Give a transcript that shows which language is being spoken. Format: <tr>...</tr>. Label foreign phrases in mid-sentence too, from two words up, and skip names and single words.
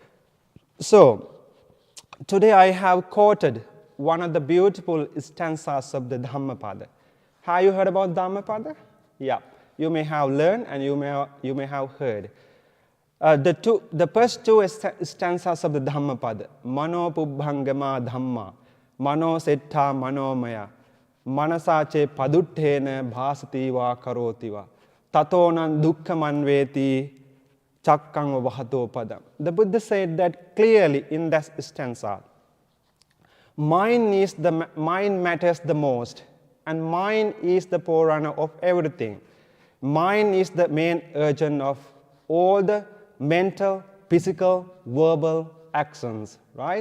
<en>So today I have quoted one of the beautiful stanzas of the Dhammapada. Have you heard about Dhammapada? Yeah, you may have learned and you may have heard. The first two stanzas of the Dhammapada,</en> <pi>Mano Pubbhangama Dhamma, Mano Setta Manomaya, Manasache Paduttena Bhasativa Karotiva, Tatonan Dukkhamanveti Chakkang Vahato Padam.</pi> <en>The Buddha said that clearly in that stanza. Mind matters the most, and mind is the forerunner of everything. Mind is the main agent of all the mental, physical, verbal actions, right?</en>